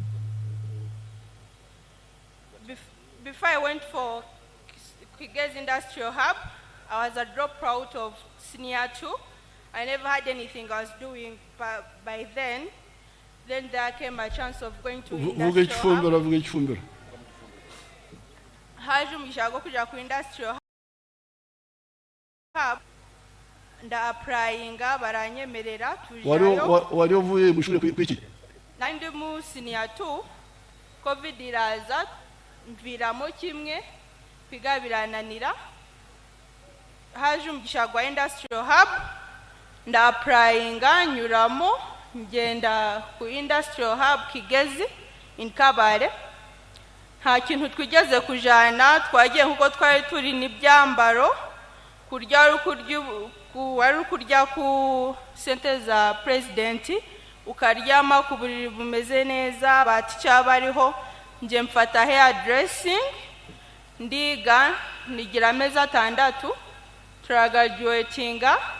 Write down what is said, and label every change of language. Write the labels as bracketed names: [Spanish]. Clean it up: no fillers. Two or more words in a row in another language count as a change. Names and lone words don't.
[English] Before I went for Kigezi Industrial Hub, I was a dropout of senior 2. I never had anything I was doing by then. Then there came a chance of going to Industrial Hub. [Kinyarwanda] Haje umugisha kuja ku Industrial Hub. Nda applyinga baranyemerera tujayo. Wari uvuye mu shule kwiki? Nandi mu senior 2 COVID iraza mviramo kimwe kwiga birananira. Haje umugisha gwa Industrial Hub nda applyinga nyuramo ngenda ku Industrial Hub Kigezi in Kabale. Nta kintu twigeze kujana twagiye nkuko twari turi n'ibyambaro kurya ku sente za president ukaryama ku buriri bumeze neza bati cyabariho nje mfata [English] hair dressing [Kinyarwanda] ndiga nigira amezi 6 turagraduatinga